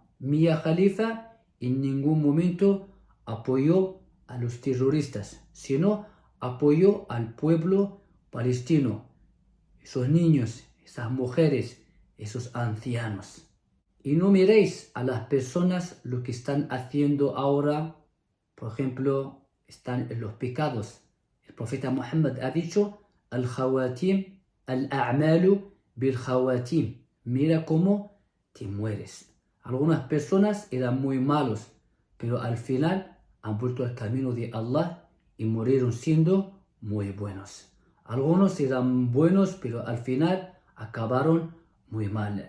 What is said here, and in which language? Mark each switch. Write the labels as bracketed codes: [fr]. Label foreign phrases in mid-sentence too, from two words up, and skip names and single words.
[es] Mia Khalifa en ningún momento apoyó a los terroristas, sino apoyó al pueblo palestino, esos niños, esas mujeres, esos ancianos. Y no miréis a las personas lo que están haciendo ahora. Por ejemplo, están en los pecados. El profeta Muhammad ha dicho: [ar] الخواتيم، الأعمال بالخواتيم. [es] Mira cómo te mueres. Algunas personas eran muy malos, pero al final han vuelto al camino de Allah y murieron siendo muy buenos. Algunos eran buenos, pero al final acabaron muy mal.